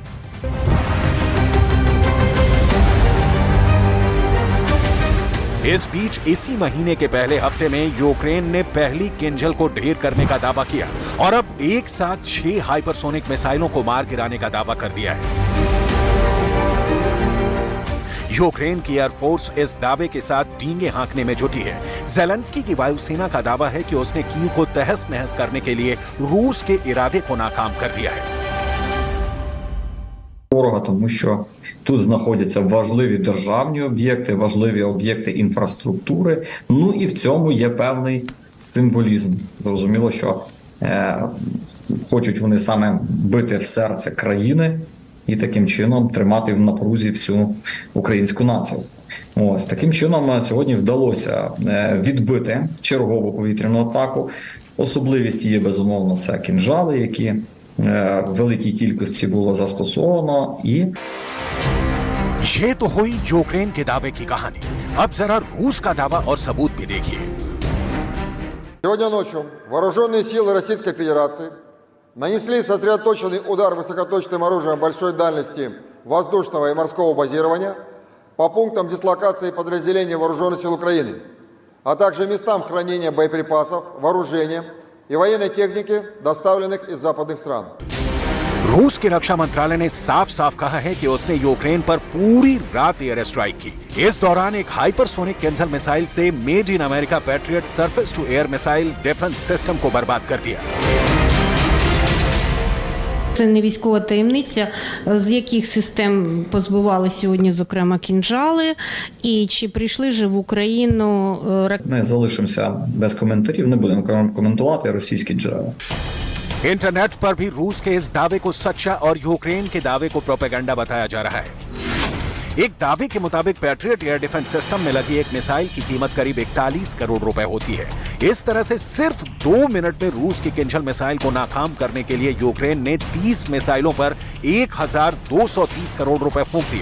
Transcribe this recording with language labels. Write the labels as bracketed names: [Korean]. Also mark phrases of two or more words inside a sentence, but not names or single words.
[Hindi] इस बीच इसी महीने के पहले हफ्ते में यूक्रेन ने पहली किंजल को ढेर करने का दावा किया और अब एक साथ 6 हाइपरसोनिक मिसाइलों को मार गिराने का दावा कर दिया है। यूक्रेन की एयरफोर्स इस दावे के साथ डींगे हाँकने में जुटी है। ज़ेलेंस्की की वायुसेना का दावा है कि उसने कीव को तहस नहस करने के लिए रूस के इरादे को नाकाम कर दिया है। [Ukrainian] Ворога, тому що тут знаходяться важливі державні об'єкти, важливі об'єкти інфраструктури. Ну і в цьому є певний символізм. Зрозуміло, що хочуть вони саме бити в серце країни і таким чином тримати в напрузі всю українську націю. Ось таким чином сьогодні вдалося відбити чергову повітряну атаку. Особливість є, безумовно, це кінжали, які в великій кількості було застосовано. І [Hindi] ये तो हुई यूक्रेन के दावे की कहानी। अब जरा रूस का दावा और सबूत भी देखिए। [Russian] Сегодня ночью вооруженные силы Российской Федерации нанесли сосредоточенный удар высокоточным оружием большой дальности воздушного и морского базирования по пунктам дислокации подразделений Вооруженных сил Украины, а также местам хранения боеприпасов, вооружения и военной техники, доставленных из западных стран. [Hindi] रूस के रक्षा मंत्रालय ने साफ साफ कहा है कि उसने यूक्रेन पर पूरी रात [English] air strike [Hindi] की। इस दौरान एक हाइपरसोनिक किंजल मिसाइल से [English] made in America [Hindi] पैट्रियट [English] surface to air missile defense system [Hindi] को बर्बाद कर दिया। [Ukrainian] Це не військова таємниця, з яких систем позбивали сьогодні, зокрема, кінжали, і чи прийшли вже в Україну ракети. ми залишимося без коментарів, не будемо коментувати російські джерела. [Hindi] इंटरनेट पर भी रूस के इस दावे को सच्चा और यूक्रेन के दावे को प्रोपेगेंडा बताया जा रहा है। एक दावे के मुताबिक पैट्रियट [English] air defense system [Hindi] में लगी एक मिसाइल की कीमत करीब 41 करोड़ रुपए होती है। इस तरह से सिर्फ 2 मिनट में रूस की किंजल मिसाइल को नाकाम करने के लिए यूक्रेन ने 30 मिसाइलों पर 1230 करोड़ रुपए फूंक दिए।